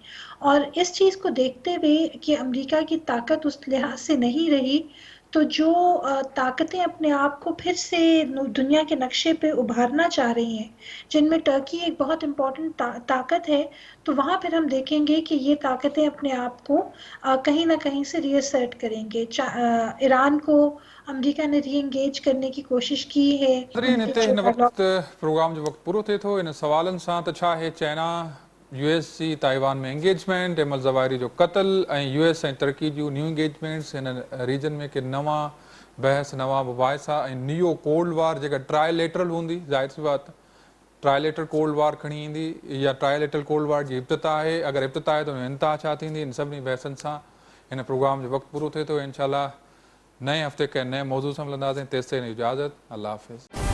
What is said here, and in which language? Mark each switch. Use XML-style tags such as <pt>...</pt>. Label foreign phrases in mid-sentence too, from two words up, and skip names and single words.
<ur>اور اس چیز کو دیکھتے ہوئے کہ امریکہ کی طاقت اس لحاظ سے نہیں رہی، تو جو طاقتیں اپنے آپ کو پھر سے دنیا کے نقشے پہ ابھارنا چاہ رہی ہیں، جن میں ٹرکی ایک بہت امپورٹنٹ طاقت ہے، تو وہاں پھر ہم دیکھیں گے کہ یہ طاقتیں اپنے آپ کو کہیں نہ کہیں سے ری اسرٹ کریں گے. ایران کو امریکہ نے ری انگیج کرنے کی کوشش کی ہے.</ur> <sd>नाज़रीन, हिते हिन वक़्तु प्रोग्राम जो वक़्तु पूरो थिए थो। इन सवालनि सां त छा आहे चाइना यूएस जी ताइवान में एंगेजमेंट, अहमद ज़वाहिरी जो क़त्ल ऐं यूएस ऐं टर्की जूं</sd> <en>new engagements</en> <sd>हिन रीजन में के नवां बहस, नवां मुबाहिसा ऐं नियो</sd> <en>cold war</en> <sd>जेका ट्रायलेटरल हूंदी,</sd> <ur>ظاہر سی بات</ur> <en>trilateral cold war</en> <sd>खणी ईंदी, या ट्रायलेटरल कोल्ड वार जी इब्तिदा आहे, अगरि इब्तिदा आहे त इंतहा छा थींदी, इन सभिनी बहसनि सां इन प्रोग्राम जो वक्त पूरो थे तो इंशाल्लाह</sd> <ur>نئے ہفتے کے نئے موضوع سے</ur> <sd>मिलंदासीं। तेसिताईं इजाज़त, अल्लाह हाफ़िज़।</sd>